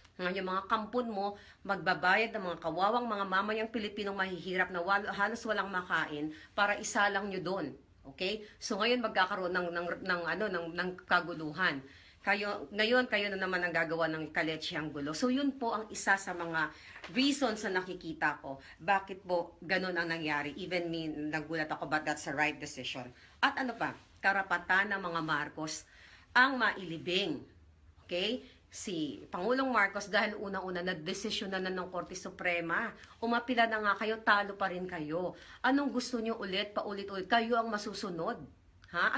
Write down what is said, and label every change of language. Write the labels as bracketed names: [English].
[Filipino] Ngayon, yung mga kampon mo, magbabayad ng mga kawawang mga mamayang Pilipinong mahihirap na halos walang makain para isalang nyo doon. Okay? So ngayon magkakaroon ng kaguluhan. Ngayon kayo na naman ang gagawa ng kaletsehang gulo. So yun po ang isa sa mga reasons na nakikita ko. Bakit po ganun ang nangyari? [English] Even me, [Filipino] nagulat ako, [English] but that's the right decision. [Filipino] At ano pa? Karapatan ng mga Marcos ang mailibing. Okay? Si Pangulong Marcos, dahil unang-una nagdesisyon na ng Korte Suprema, umapila na nga kayo, talo pa rin kayo. Anong gusto nyo ulit, paulit-ulit? Kayo ang masusunod. Ha?